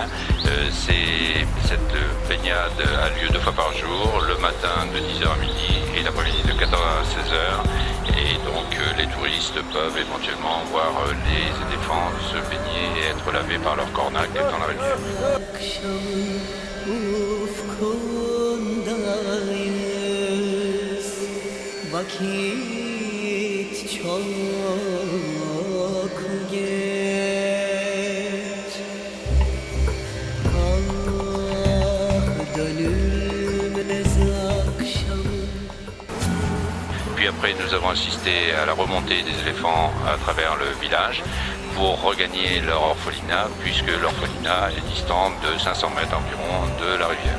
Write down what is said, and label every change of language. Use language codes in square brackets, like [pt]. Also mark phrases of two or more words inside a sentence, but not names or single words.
[fr] Cette baignade a lieu 2 fois par jour, le matin de 10h à midi et l'après-midi de 14h à 16h. Et donc les touristes peuvent éventuellement voir les éléphants se baigner et être lavés par leur cornac dans la rivière. [tr] kondayız, vakit çok geç. Dönülmez akşamı. [fr] Puis après, nous avons assisté à la remontée des éléphants à travers le village pour regagner leur orphelinat, puisque l'orphelinat est distante de 500 mètres environ de la rivière.